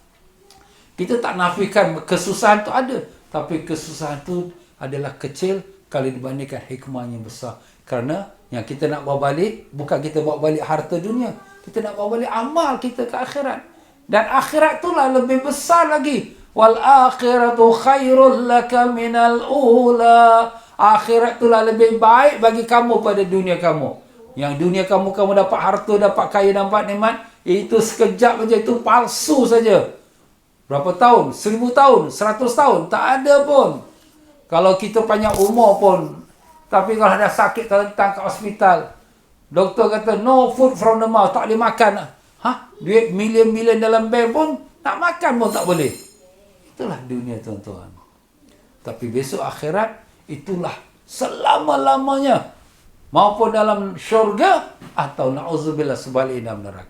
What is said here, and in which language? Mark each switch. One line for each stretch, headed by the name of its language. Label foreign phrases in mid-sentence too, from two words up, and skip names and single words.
Malay: Kita tak nafikan kesusahan tu ada. Tapi kesusahan tu adalah kecil kalau dibandingkan hikmahnya besar. Kerana yang kita nak bawa balik, bukan kita bawa balik harta dunia. Kita nak bawa balik amal kita ke akhirat. Dan akhirat itulah lebih besar lagi.
Arabic: وللآخرة خير لك من الأولى.
Malay: Akhirat itulah lebih baik bagi kamu pada dunia kamu. Yang dunia kamu dapat harta, dapat kaya, dapat nikmat, itu sekejap saja, itu palsu saja. Berapa tahun? 1000 tahun? 100 tahun? Tak ada pun. Kalau kita panjang umur pun. Tapi kalau dah sakit, datang ke hospital, doktor kata,
English: no food from the mouth,
Malay: tak boleh makan. Duit million-million dalam bank pun, nak makan pun tak boleh. Itulah dunia, tuan-tuan. Tapi besok akhirat, itulah selama-lamanya. Maupun dalam syurga, atau na'udzubillah sebaliknya dalam neraka.